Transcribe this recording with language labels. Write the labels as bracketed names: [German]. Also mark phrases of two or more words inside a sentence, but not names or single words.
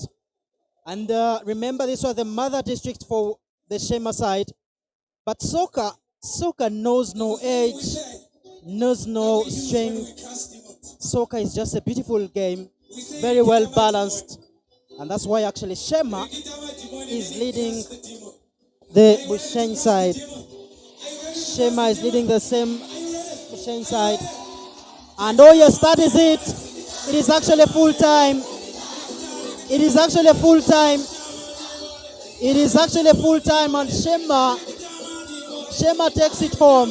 [English] And remember, this was the mother district for the Sheema side. But soccer knows no age, knows no strength. Soccer is just a beautiful game, very well balanced. And that's why actually Sheema is leading the Bushenyi side. Sheema is leading the same Bushenyi side. And oh yes, that is it. It is actually full time. It is actually full time. It is actually full time, and Sheema takes it home.